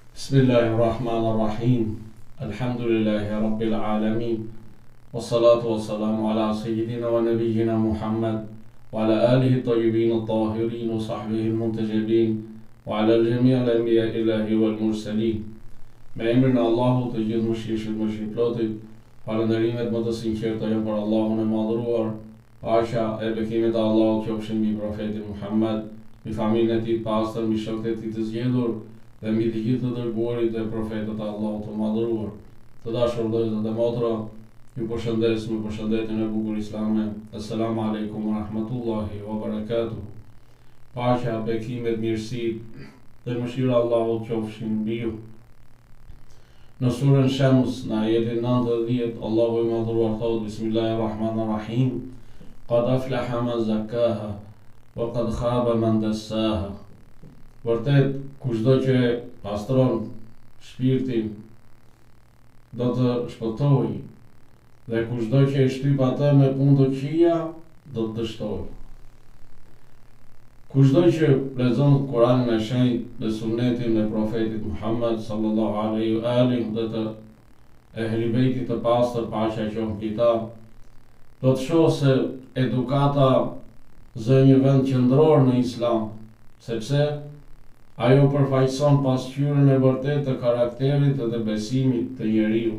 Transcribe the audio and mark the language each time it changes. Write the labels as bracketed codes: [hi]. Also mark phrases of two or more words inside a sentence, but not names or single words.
[ar] بسم الله الرحمن الرحيم. الحمد لله رب العالمين. والصلاة والسلام على سيدنا ونبينا محمد وعلى آله الطيبين الطاهرين وصحبه المنتجبين وعلى الجميع الأنبياء الإلهي والمرسلين. [sq] Me emrin e Allahut të gjithë mëshirshëm më shplotit, falënderimet më të sinqerta janë për Allahun e madhëruar. Paqja e bekimit të Allahut qofshin mbi profetin Muhammad, mbi familjen e tij të pastër, mbi shokët e tij të zgjedhur dhe mbi të gjithë të dërguarit e profetët e Allahut të madhëruar. Të dashur vëllezër dhe motra, ju përshëndes me përshëndetjen e bukur islame. [ar] السلام عليكم ورحمة الله وبركاته. [sq] Paqja, bekimet, mirësitë dhe mëshira e Allahut qofshin mbi ju. Në surën Shams, në ajetin 90, Allahu i madhëruar thot: [ar] بسم الله الرحمن الرحيم. قد أفلح من زكاها وقد خاب من دساها. [sq] Vërtet, kushdo që pastron shpirtin do të shpëtojë, dhe kushdo që e shtyp atë me punë të këqija do të dështojë. Kushdo që lexon Kur'anin e shenjtë dhe sunetin e profetit Muhammad [ar] صلى الله عليه وآله [sq] dhe të ehli bejtit të pastër, paqja qoftë mbi ta, do të shohë se edukata zë një vend qendror në Islam, sepse ajo përfaqëson pasqyrën e vërtetë të karakterit dhe besimit të njeriut.